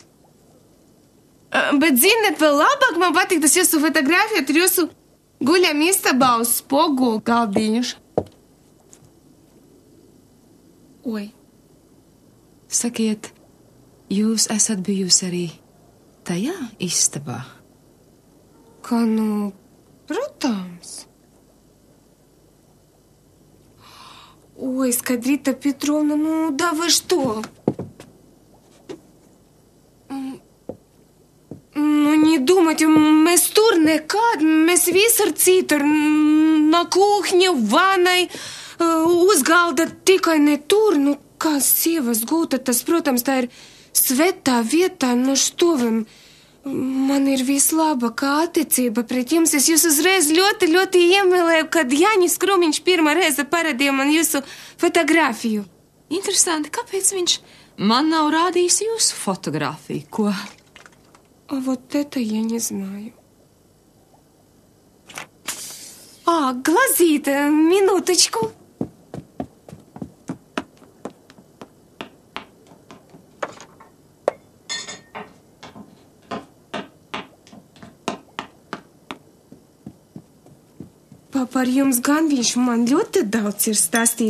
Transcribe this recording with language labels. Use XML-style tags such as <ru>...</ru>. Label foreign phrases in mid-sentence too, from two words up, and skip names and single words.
<lv>Bet, ziniet, vēl labāk man patīk tas jūsu fotogrāfija, tur jūsu guļam istabā uz spogulu galdiņš. Oi. Sakiet, jūs esat bijusi arī tajā istabā? Protams.</lv> <ru>Ой, Skaidrita Petrovna, да вы что? Не думайте,</ru> <lv>mēs tur nekad, mēs visur citur,</lv> <ru>на кухне,</ru> <lv>vanai, uz galda, tikai ne tur, kā sievas gūta, tas, protams, tā ir svētā vietā,</lv> <ru>что вы,</ru> <lv>Man ir vislabākā attiecība pret jums. Es jūs uzreiz ļoti, ļoti iemīlēju, kad Jānis Krūmiņš pirmā reize parādīja man jūsu fotografiju. Interesanti, kāpēc viņš man nav rādījis jūsu fotografiju, ko?</lv> <ru>А вот это я не знаю. Глазит, минуточку.</ru> <lv>Par jums gan viņš man ļoti daudz ir stāstījis.</lv>